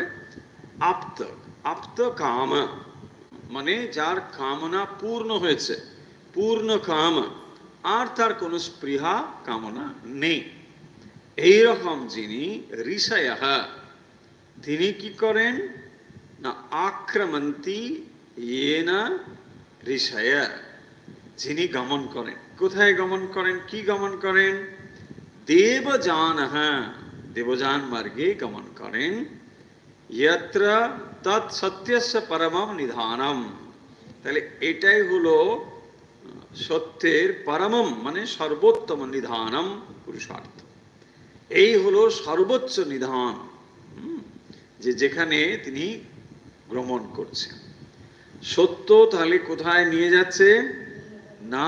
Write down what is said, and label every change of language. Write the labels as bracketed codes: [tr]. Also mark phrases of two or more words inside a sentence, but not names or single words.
[bn] আপ্ত, আপ্ত কাম মানে যার কামনা পূর্ণ হয়েছে, পূর্ণ কাম, আর তার কোনো স্পৃহা কামনা নেই, এইরকম যিনি ঋষয়ঃ, তিনি কি করেন না [sa] আক্রমন্তি येन ঋষয়, [bn] যিনি গমন করেন। কোথায় গমন করেন? কি গমন করেন? দেবযানঃ, দেবযান মার্গে গমন করেন। [sa] यत्र तत् सत्यस्य परमं निधानम, [bn] তাহলে এটাই হলো সত্যের পরমম মানে সর্বোত্তম নিধানম পুরুষার্থ, এই হলো সর্বোচ্চ নিধান, যে যেখানে তিনি ভ্রমণ করছেন। সত্য তাহলে কোথায় নিয়ে যাচ্ছে না?